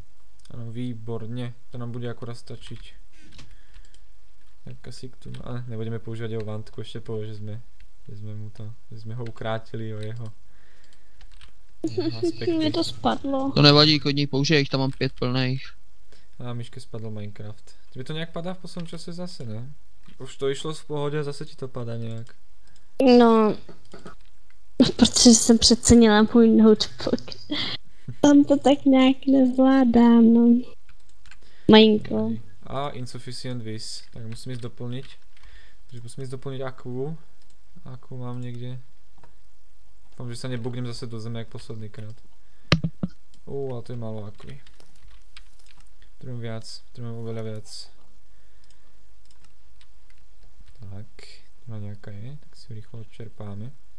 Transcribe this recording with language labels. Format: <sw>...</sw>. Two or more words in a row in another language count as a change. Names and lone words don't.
<sk>Áno, výborne, to nám bude akurát stačiť. Tak asi tu, ale nebudeme používať jeho vantku, ešte povie, že sme ho ukrátili o jeho aspekty.</sk> <cs>Mně to spadlo. To nevadí, kodní použij, jich tam mám 5 plných.</cs> <sk>A Myške spadl Minecraft. Tebe to nejak padá v poslednom čase zase, ne? Už to išlo v pohode a zase ti to padá nejak.</sk> <cs>No, protože jsem přecenila můj notebook. Tam to tak nějak nezvládám, no. Malinko.</cs> <en>A insufficient vis,</en> <sk>tak musím ísť doplniť. Takže musím ísť doplniť akvu. Akvu mám niekde. Dúfam, že sa nebugnem zase do zeme jak posledný krát. Ale to je málo akvy. Potrebujem oveľa viac. Tak, tu má nejaká je, tak si ju rýchlo odčerpáme.</sk>